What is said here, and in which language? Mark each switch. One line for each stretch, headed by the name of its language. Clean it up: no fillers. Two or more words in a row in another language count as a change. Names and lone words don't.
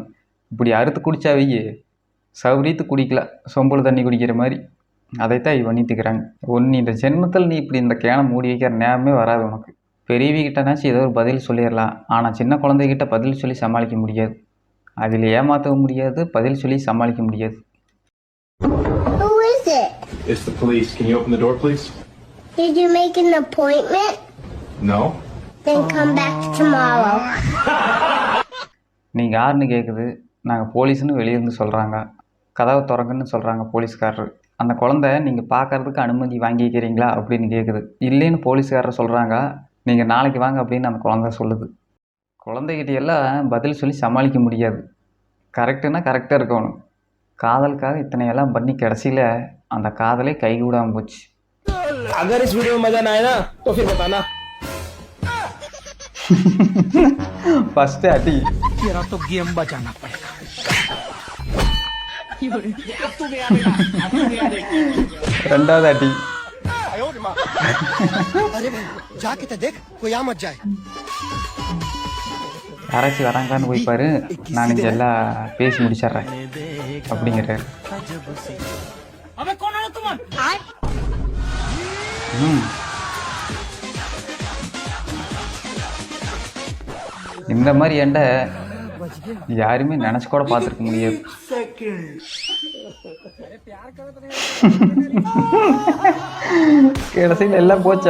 Tamil: இப்படி அறுத்து குடித்தா வெய்ய சௌரியத்து குடிக்கல, சொம்புல தண்ணி குடிக்கிற மாதிரி. அதைத்தான் இவ பண்ணிட்டுக்கிறாங்க. ஒன்று இந்த ஜென்மத்தில் நீ இப்படி இந்த கேனை மூடி வைக்கிற நேரமே வராது உனக்கு. பெரியவிகிட்டனாச்சும் ஏதோ ஒரு பதில் சொல்லிடலாம். ஆனால் சின்ன குழந்தைகிட்ட பதில் சொல்லி சமாளிக்க முடியாது. அதில் ஏமாற்றவும் முடியாது, பதில் சொல்லி சமாளிக்க முடியாது.
English: Who is it? It's the police. Can you open the door, please? Did you make an appointment? No. Then come back tomorrow.
Tamil: நீங்கள் யாருன்னு கேட்குது. நாங்கள் போலீஸ்னு வெளியிருந்து சொல்கிறாங்க. கதவை திறங்குன்னு சொல்கிறாங்க போலீஸ்காரர். அந்த குழந்தை நீங்கள் பார்க்கறதுக்கு அனுமதி வாங்கிக்கிறீங்களா அப்படின்னு கேட்குது. இல்லைன்னு போலீஸ்காரர் சொல்கிறாங்க. நீங்கள் நாளைக்கு வாங்க அப்படின்னு அந்த குழந்தை சொல்லுது. குழந்தைகிட்ட எல்லாம் பதில் சொல்லி சமாளிக்க முடியாது. கரெக்டுன்னா கரெக்டாக இருக்கணும். காதலுக்காக இத்தனையெல்லாம் பண்ணி கடைசியில் அந்த காதலே கைகூடாமல் போச்சு.
Hindi: अगर इस वीडियो में मजा ना आए ना तो फिर बताना.
Tamil: ஃபஸ்ட்டு அடி.
Hindi: तेरा तो गेम बचाना पड़ेगा.
Tamil: ரெண்டாவது அடி.
Hindi: अरे भाई जाके तो देख कोई आ मत जाए.
Tamil: யாராச்சும் வராங்களான்னு போய் பாரு, நான் இங்கே எல்லாம் பேசி முடிச்சிட்றேன் அப்படிங்கிறாரு.
Hindi: अबे कौन है तुम?
Tamil: இந்த மாதிரி ஏண்ட யாருமே நினச்சி கூட பார்த்துருக்க முடியாது. கடைசியில் எல்லாம் போச்சா?